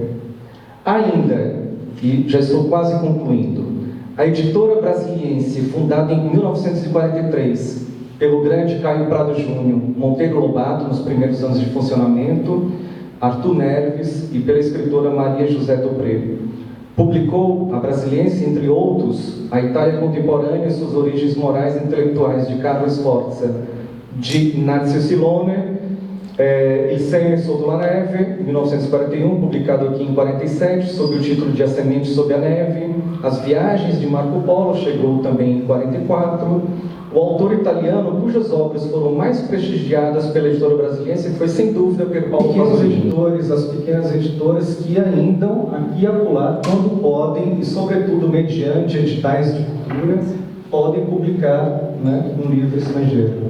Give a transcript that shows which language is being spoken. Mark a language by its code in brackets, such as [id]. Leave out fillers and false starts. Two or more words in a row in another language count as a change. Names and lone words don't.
[pt] Ainda, e já estou quase concluindo, a editora brasiliense, fundada em 1943 pelo grande Caio Prado Júnior, Monteiro Lobato, nos primeiros anos de funcionamento, Arthur Neves e pela escritora Maria José Dobré, publicou a Brasiliense, entre outros, A Itália Contemporânea e Suas Origens Morais e Intelectuais, de Carlo Sforza, de Inácio Silone, Il Segno Sotto la Neve, 1941, publicado aqui em 47, sob o título de A Semente sob a Neve. As Viagens de Marco Polo, chegou também em 44. O autor italiano, cujas obras foram mais prestigiadas pela editora brasiliense, foi sem dúvida pelo Paulo Pasolini. As pequenas editoras que ainda, aqui e acolá, quando podem, e sobretudo mediante editais de cultura, podem publicar, né, um livro estrangeiro.